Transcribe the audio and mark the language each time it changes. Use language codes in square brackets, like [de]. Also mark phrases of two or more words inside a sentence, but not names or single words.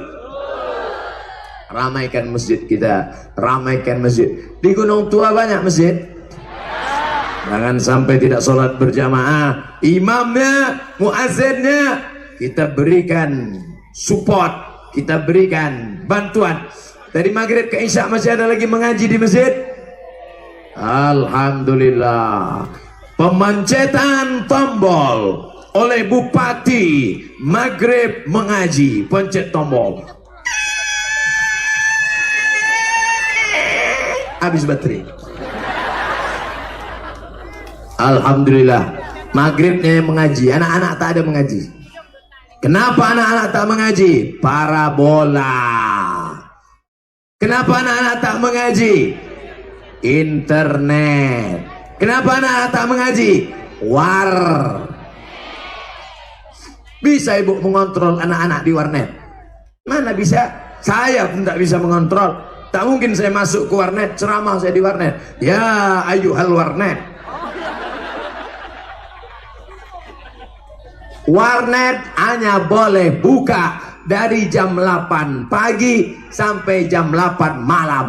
[id] Ramaikan masjid kita, ramaikan masjid. Di Gunung Tua banyak masjid. Jangan sampai tidak sholat berjamaah. Imamnya, muazzinnya, kita berikan support, kita berikan bantuan. Dari maghrib ke isya masih ada lagi mengaji di masjid. Alhamdulillah. Pemancetan tombol oleh Bupati, maghrib mengaji, pencet tombol. Habis baterai. Alhamdulillah, maghribnya mengaji, anak-anak tak ada mengaji. Kenapa anak-anak tak mengaji? Parabola. Kenapa anak-anak tak mengaji? Internet. Kenapa anak-anak tak mengaji? War. Bisa ibu mengontrol anak-anak di warnet? Mana bisa? Saya pun tak bisa mengontrol. Tak mungkin saya masuk ke warnet, ceramah saya di warnet. [ar] يا أيها [id] warnet. Warnet hanya boleh buka dari jam 8 pagi sampai jam 8 malam.